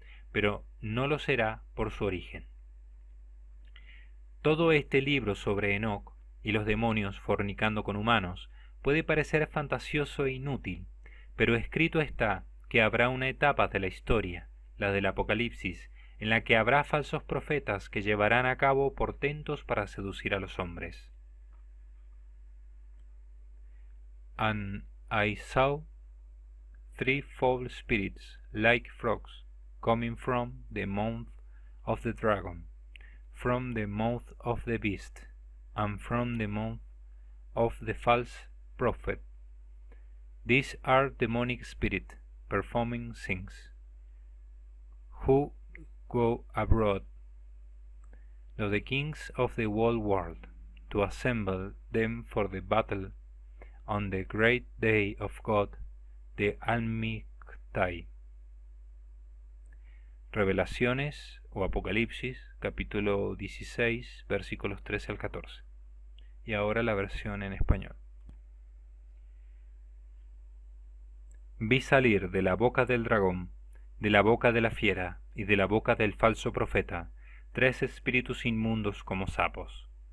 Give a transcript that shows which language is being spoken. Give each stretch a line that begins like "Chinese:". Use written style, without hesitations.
Spanish: Pero no lo será por su origen. Todo este libro sobre Enoc y los demonios fornicando con humanos puede parecer fantasioso e inútil, pero escrito está que habrá una etapa de la historia, la del Apocalipsis, en la que habrá falsos profetas que llevarán a cabo portentos para seducir a los hombres.
English: And I saw 3 foul spirits like frogs coming from the mouth of the dragon, from the mouth of the beast, and from the mouth of the false prophet. These are demonic spirits performing things, who go abroad to the kings of the whole world, to assemble them for the battle on the great day of God, the Almighty.
Spanish: Revelaciones o Apocalipsis, capítulo 16, versículos 13 al 14. Y ahora la versión en español. Vi salir de la boca del dragón, de la boca de la fiera y de la boca del falso profeta 3 espíritus inmundos como sapos.